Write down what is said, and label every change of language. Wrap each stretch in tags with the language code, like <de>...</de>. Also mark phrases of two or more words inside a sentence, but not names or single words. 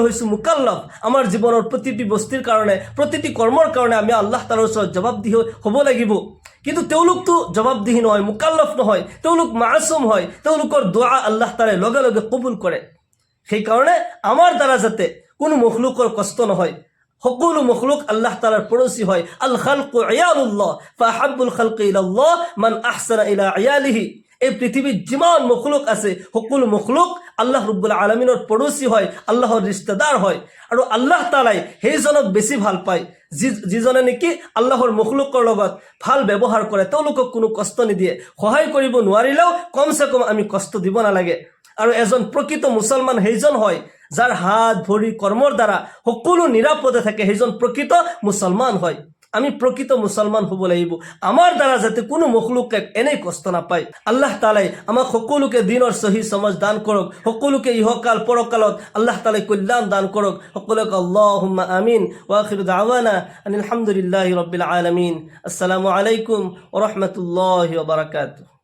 <as>হৈছো মুকাল্লাফ আমাৰ জীৱনৰ প্ৰতিটি বস্তুৰ কাৰণে প্ৰতিটি কৰ্মৰ কাৰণে আমি আল্লাহ তাআলাৰ ওচৰত জবাবদিহি হ'ব লাগিব কিন্তু তেওঁলোকতো জবাবদিহি নহয় মুকাল্লাফ নহয় তেওঁলোক মাসুম হয় তেওঁলোকৰ দোয়া আল্লাহ তাআলাই লগে লগে কবুল কৰে সেই কাৰণে আমাৰ দ্বাৰা যাতে কোনো মখলুকৰ কষ্ট নহয় সকলো মখলুক আল্লাহ তাআলাৰ পৰশী হয়</as> <ar>الخلق عيال الله فأحب الخلق إلى الله من أحسن إلى عياله</ar> <as>এই পৃথিবীত যিমান মখলুক আছে সকলো মখলুক আল্লাহ রাব্বুল আলামিনৰ পৰশী হয় আল্লাহৰ ৰিশতেদাৰ হয় আৰু আল্লাহ তাআলাই সেইজনক বেছি ভাল পায় যিজনে নেকি আল্লাহৰ মখলুকৰ লগত ভাল ব্যৱহাৰ কৰে তেওঁলোকক কোনো কষ্ট নিদিয়ে সহায় কৰিব নোৱাৰিলেও কমসে কম আমি কষ্ট দিব নালাগে আৰু এজন প্ৰকৃত মুছলমান সেইজন হয় যাৰ হাত ভৰি কৰ্মৰ দ্বাৰা সকলো নিৰাপদে থাকে সেইজন প্ৰকৃত মুছলমান হয় আমি প্ৰকৃত মুছলমান হ'ব লাগিব আমাৰ দ্বাৰা যাতে কোনো মখলুকে এনে কষ্ট নাপায় আল্লাহ তাআলাই আমাক সকলোকে দিনৰ সহি সমজ দান কৰক সকলোকে ইহকাল পৰকালত আল্লাহ তাআলাই কল্যাণ দান কৰক সকলোকে</as> <ar>اللهم آمين وآخر دعوانا أن الحمد لله رب العالمين السلام عليكم ورحمة الله وبركاته</ar>